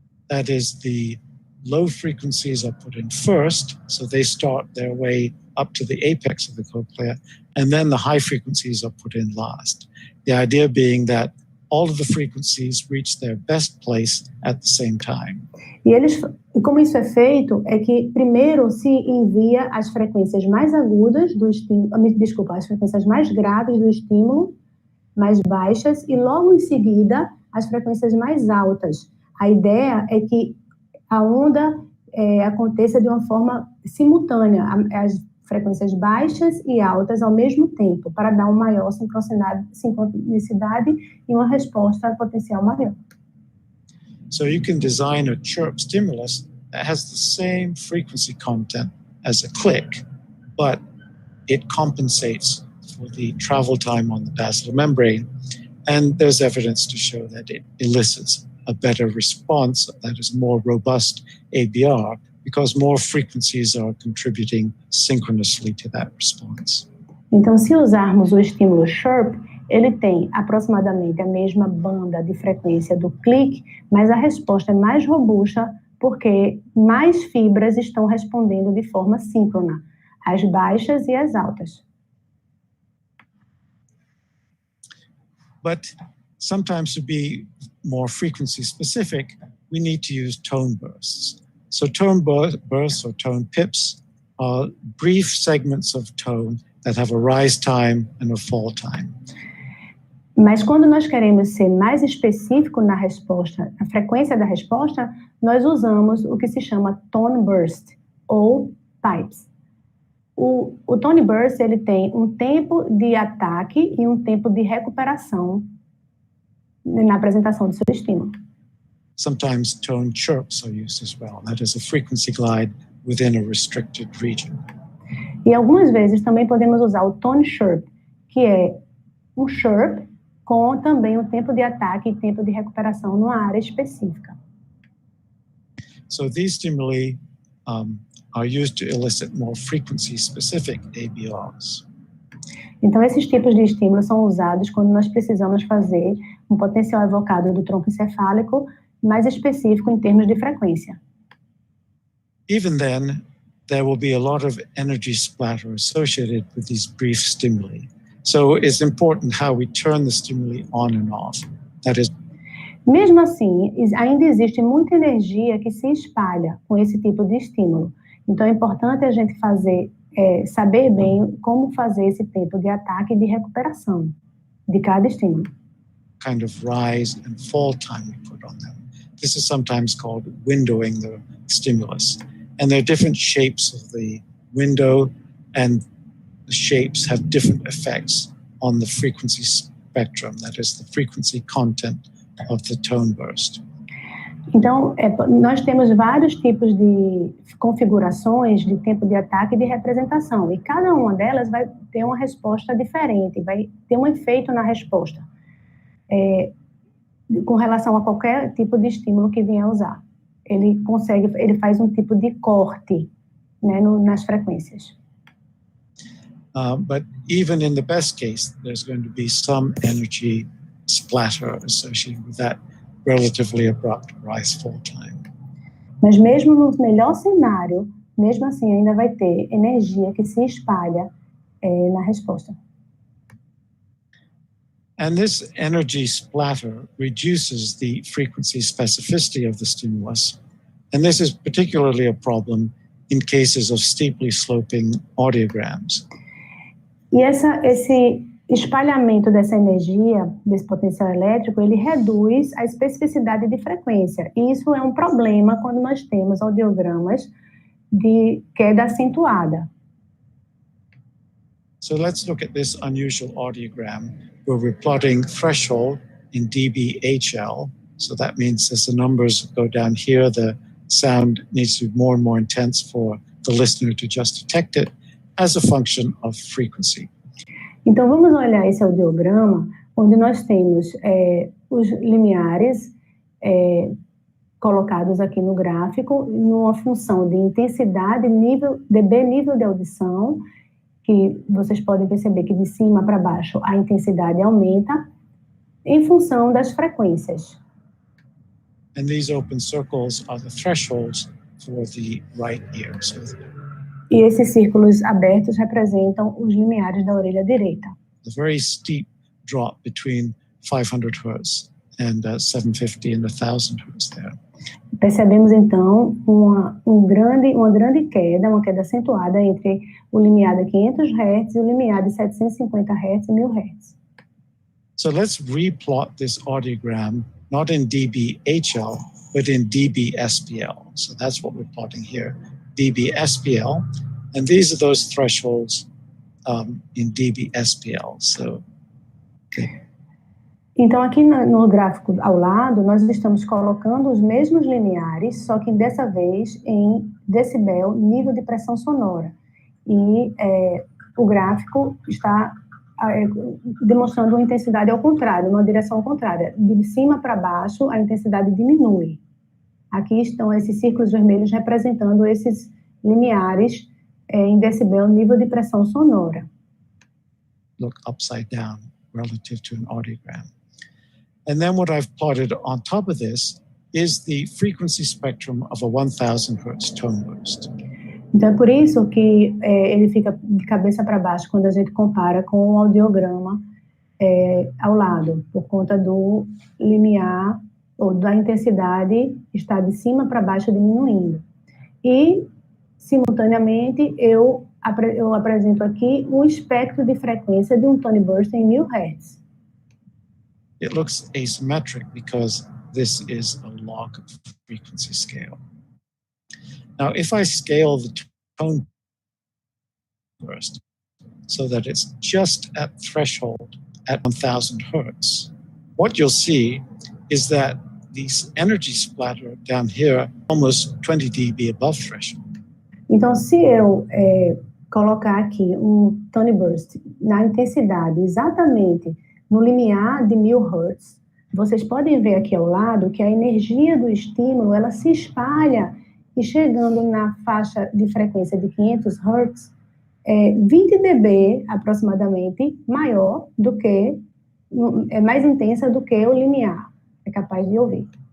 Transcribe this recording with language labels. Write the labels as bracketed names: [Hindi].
[English] That is, the low frequencies are put in first, so they start their way up to the apex of the cochlea, and then the high frequencies are put in last. The idea being that all of the frequencies reach their best place at the same time. [Portuguese] E como isso é feito, é que primeiro se envia as frequências mais agudas do estímulo, as frequências mais graves do estímulo, mais baixas, e logo em seguida as frequências mais altas. A ideia é que a onda aconteça de uma forma simultânea, as frequências baixas e altas ao mesmo tempo, para dar uma maior sincronicidade e uma resposta potencial maior. [English] So you can design a chirp stimulus that has the same frequency content as a click, but it compensates for the travel time on the basilar membrane, and there's evidence to show that it elicits a better response that is more robust ABR because more frequencies are contributing synchronously to that response. [Portuguese] Então, se usarmos o estímulo chirp, ele tem aproximadamente a mesma banda de frequência do clique, mas a resposta é mais robusta porque mais fibras estão respondendo de forma síncrona, as baixas e as altas. [English] But sometimes to be more frequency specific, we need to use tone bursts. So tone bursts or tone pips are brief segments of tone that have a rise time and a fall time. [Portuguese] Mas quando nós queremos ser mais específico na resposta, na frequência da resposta, nós usamos o que se chama tone burst, ou pipes. O tone burst, ele tem um tempo de ataque e um tempo de recuperação na apresentação do seu estímulo. [English] Sometimes tone chirps are used as well. That is a frequency glide within a restricted region. [Portuguese] E algumas vezes também podemos usar o tone chirp, que é um chirp com também um tempo de ataque e tempo de recuperação numa área específica. [English] So these stimuli are used to elicit more frequency-specific ABRs. [Portuguese] Então, esses tipos de estímulos são usados quando nós precisamos fazer um potencial evocado do tronco encefálico mais específico em termos de frequência. [English] Even then, there will be a lot of energy splatter associated with these brief stimuli. So it's important how we turn the stimuli on and off. That is, [Portuguese] mesmo assim, ainda existe muita energia que se espalha com esse tipo de estímulo. Então, é importante a gente saber bem como fazer esse tempo de ataque e de recuperação de cada estímulo. [English] Kind of rise and fall time we put on them. This is sometimes called windowing the stimulus. And there are different shapes of the window, and the shapes have different effects on the frequency spectrum, that is the frequency content of the tone burst. [Portuguese] Então, nós temos vários tipos de configurações de tempo de ataque e de representação, e cada uma delas vai ter uma resposta diferente, vai ter um efeito na resposta, com relação a qualquer tipo de estímulo que venha a usar. Ele faz um tipo de corte, né, nas frequências. [English] But even in the best case, there's going to be some energy splatter associated with that relatively abrupt rise-fall time. [Portuguese] Mas mesmo no melhor cenário, mesmo assim ainda vai ter energia que se espalha na resposta. [English] And this energy splatter reduces the frequency specificity of the stimulus, and this is particularly a problem in cases of steeply sloping audiograms. [Portuguese] E esse espalhamento dessa energia, desse potencial elétrico, ele reduz a especificidade de frequência. E isso é um problema quando nós temos audiogramas de queda acentuada. [English] So let's look at this unusual audiogram where we're plotting threshold in dBHL. So that means as the numbers go down here, the sound needs to be more and more intense for the listener to just detect it as a function of frequency. [Portuguese] Então, vamos olhar esse audiograma, onde nós temos os limiares colocados aqui no gráfico, numa função de intensidade, nível de audição, que vocês podem perceber que de cima para baixo a intensidade aumenta, em função das frequências. [English] And these open circles are the thresholds for the right ear. So [Portuguese] e esses círculos abertos representam os limiares da orelha direita. [English] A very steep drop between 500 Hz and 750 and 1000 Hz there. [Portuguese] Percebemos então uma grande queda, uma queda acentuada entre o limiar de 500 Hz e o limiar de 750 Hz e 1000 Hz. [English] So let's replot this audiogram not in dBHL but in dBSPL. So that's what we're plotting here. dBSPL, and these are those thresholds in dBSPL. So, okay. [Portuguese] Então, aqui no gráfico ao lado, nós estamos colocando os mesmos limiares, só que dessa vez em decibel, nível de pressão sonora. E o gráfico está demonstrando uma intensidade ao contrário, uma direção ao contrário. De cima para baixo, a intensidade diminui. Aqui estão esses círculos vermelhos representando esses limiares em decibel, nível de pressão sonora. [English] Look upside down relative to an audiogram. And then what I've plotted on top of this is the frequency spectrum of a 1000 Hz tone burst. [Portuguese] Então é por isso que ele fica de cabeça para baixo quando a gente compara com o audiograma ao lado, por conta do limiar ou da intensidade está de cima para baixo diminuindo. E, simultaneamente, eu apresento aqui um espectro de frequência de um tone burst em 1000 Hz. [English] It looks asymmetric because this is a log frequency scale. Now, if I scale the tone burst so that it's just at threshold at 1000 hertz, what you'll see is that these energy splatter down here almost 20 dB above threshold. [Portuguese] Então, se eu colocar aqui tone burst na intensidade exatamente no limiar de 1000 Hz, vocês podem ver aqui ao lado que a energia do estímulo ela se espalha e chegando na faixa de frequência de 500 Hz, 20 dB aproximadamente maior do que, mais intensa do que o limiar, é capaz de ouvir.